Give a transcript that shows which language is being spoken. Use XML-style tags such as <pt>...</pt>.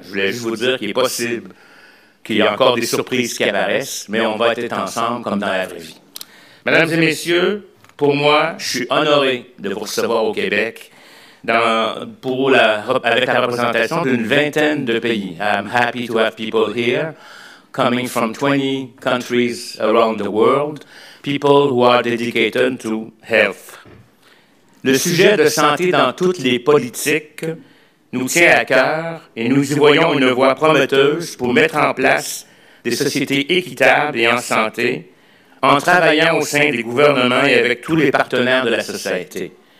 <fr>Je voulais juste vous dire qu'il est possible qu'il y ait encore des surprises qui apparaissent, mais on va être ensemble comme dans la vraie vie. Mesdames et messieurs, pour moi, je suis honoré de vous recevoir au Québec avec la représentation d'une vingtaine de pays.</fr> <en>I'm happy to have people here, coming from 20 countries around the world, people who are dedicated to health.</en> <fr>Le sujet de santé dans toutes les politiques nous tient à cœur et nous y voyons une voie prometteuse pour mettre en place des sociétés équitables et en santé, en travaillant au sein des gouvernements et avec tous les partenaires de la société.</fr>